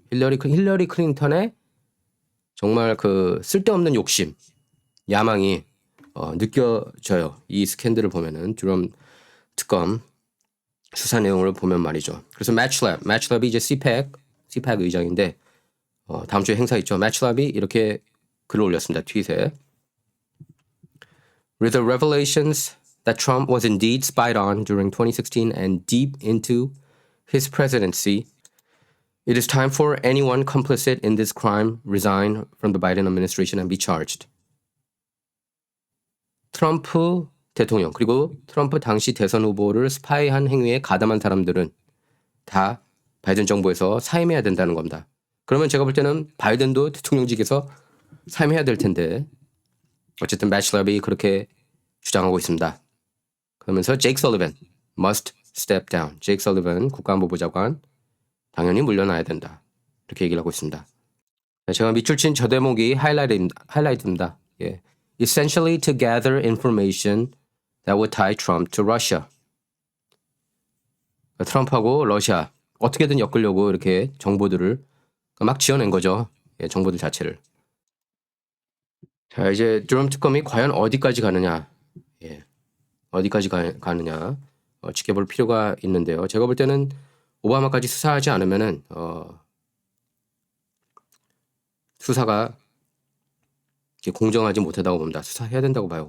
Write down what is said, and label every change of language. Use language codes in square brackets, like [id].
[ko] 힐러리 클린턴의 정말 그 쓸데없는 욕심, 야망이 느껴져요. 이 스캔들을 보면은 듀럼 특검 수사 내용을 보면 말이죠. 그래서 매치랩이 이제 CPAC 의장인데 다음 주에 행사 있죠. 매치랩이 이렇게 글을 올렸습니다. 트윗에. [en] With the revelations that Trump was indeed spied on during 2016 and deep into his presidency, it is time for anyone complicit in this crime resign from the Biden administration and be charged. [ko] 트럼프 대통령 그리고 트럼프 당시 대선 후보를 스파이한 행위에 가담한 사람들은 다 바이든 정부에서 사임해야 된다는 겁니다. 그러면 제가 볼 때는 바이든도 대통령직에서 사임해야 될 텐데 어쨌든 매치랩이 그렇게 주장하고 있습니다. 그러면서 제이크 설리번 [en] must step down. [ko] 제이크 설리번 국가안보보좌관 당연히 물러나야 된다. 이렇게 얘기를 하고 있습니다. 제가 밑줄 친 저 대목이 하이라이트입니다. [en] Essentially to gather information that would tie Trump to Russia. [ko] 트럼프하고 러시아 어떻게든 엮으려고 이렇게 정보들을 막 지어낸 거죠. 예, 정보들 자체를. 자, 이제 드럼 특검이 과연 어디까지 가느냐. 예, 어디까지 가느냐. 지켜볼 필요가 있는데요. 제가 볼 때는 오바마까지 수사하지 않으면은 수사가 공정하지 못하다고 봅니다. 수사해야 된다고 봐요.